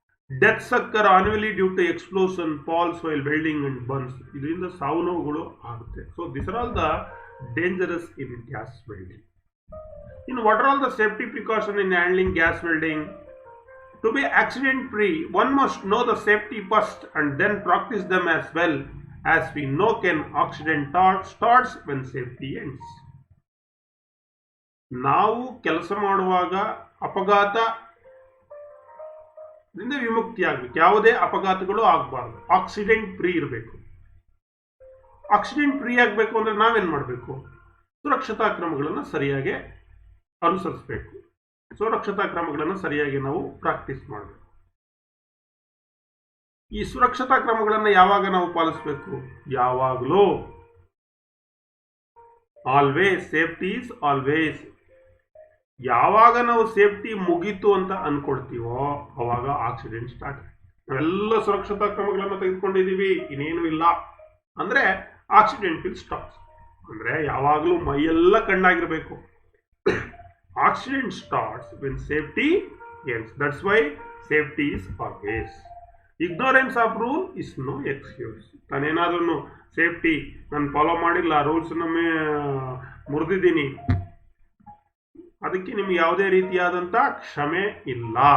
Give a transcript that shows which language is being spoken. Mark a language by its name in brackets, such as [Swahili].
[English] Deaths occur annually due to explosion, falls while welding and burns. [Kannada] ಇದರಿಂದ ಸಾವು ನೋವುಗಳು ಆಗುತ್ತೆ. [English] So this are all the dangerous in gas welding. In what are all the safety precautions in handling gas welding? To be accident free, one must know the safety first and then practice them as well as we know can accident starts when safety ends. [Kannada] ನಾವು ಕೆಲಸ ಮಾಡುವಾಗ ಅಪಘಾತದಿಂದ ವಿಮುಕ್ತಿ ಆಗಬೇಕು. ಯಾವುದೇ ಅಪಘಾತಗಳು ಆಗಬಾರ್ದು. Accident free ಇರಬೇಕು. Accident free ಆಗಬೇಕು ಅಂದರೆ ನಾವೇನು ಮಾಡಬೇಕು? ಸುರಕ್ಷತಾ ಕ್ರಮಗಳನ್ನು ಸರಿಯಾಗಿ ಅನುಸರಿಸಬೇಕು. ಸುರಕ್ಷತಾ ಕ್ರಮಗಳನ್ನು ಸರಿಯಾಗಿ ನಾವು ಪ್ರಾಕ್ಟೀಸ್ ಮಾಡಬೇಕು. ಈ ಸುರಕ್ಷತಾ ಕ್ರಮಗಳನ್ನು ಯಾವಾಗ ನಾವು ಪಾಲಿಸಬೇಕು? ಯಾವಾಗಲೂ. [English] Always. Safety is always. [Kannada] ಯಾವಾಗ ನಾವು ಸೇಫ್ಟಿ ಮುಗೀತು ಅಂತ ಅನ್ಕೊಳ್ತೀವೋ ಅವಾಗ ಆಕ್ಸಿಡೆಂಟ್ ಸ್ಟಾರ್ಟ್. ನಾವೆಲ್ಲ ಸುರಕ್ಷತಾ ಕ್ರಮಗಳನ್ನು ತೆಗೆದುಕೊಂಡಿದ್ದೀವಿ, ಇನ್ನೇನು ಇಲ್ಲ ಅಂದರೆ [English] Accident will stop. [Kannada] ಅಂದರೆ ಯಾವಾಗಲೂ ಮೈಯೆಲ್ಲ ಕಣ್ಣಾಗಿರಬೇಕು. [English] Accident starts when safety ends. That's why safety is always. Ignorance of rule is no excuse. [Kannada] ತಾನೇನಾದ್ರೂ safety ನಾನು ಫಾಲೋ ಮಾಡಿಲ್ಲ, ರೂಲ್ಸ್ನ ಮುರಿದಿದ್ದೀನಿ, ಅದಕ್ಕೆ ನಿಮ್ಗೆ ಯಾವುದೇ ರೀತಿಯಾದಂಥ ಕ್ಷಮೆ ಇಲ್ಲ.